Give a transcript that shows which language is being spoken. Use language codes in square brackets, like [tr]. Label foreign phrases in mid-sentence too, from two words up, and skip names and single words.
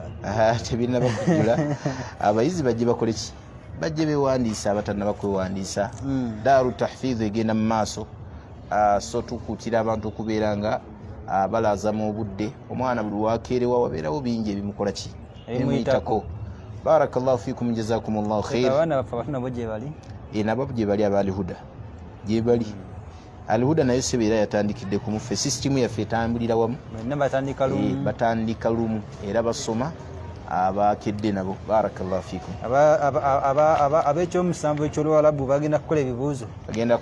[lg] tebirina bakujjula abayizi bajje bakole ki bajje bewandiisa abatannaba kwewandiisa. Daaru tahfiidhu egenda mu maaso, so tukuutira abantu okubeera nga balaaza mu obudde, omwana buli wakeerewa wabeerawo bingi ebimukola ki ebimuyitako. [ar] بارك الله فيكم جزاكم الله خير. [lg] Abaana baffe abatuna bo gye bali nabo gye bali Abalihuda gye bali. Alihuda nayo sebeera yatandikidde ku muffe, sisitimu yaffe etambulira wamu, batandika lumu era basoma abakedde nabo. [ar] بارك الله فيكم. [lg] Ab'ekyomusanvu eky'Oluwalabu bagenda kukola ebibuuzo, bagenda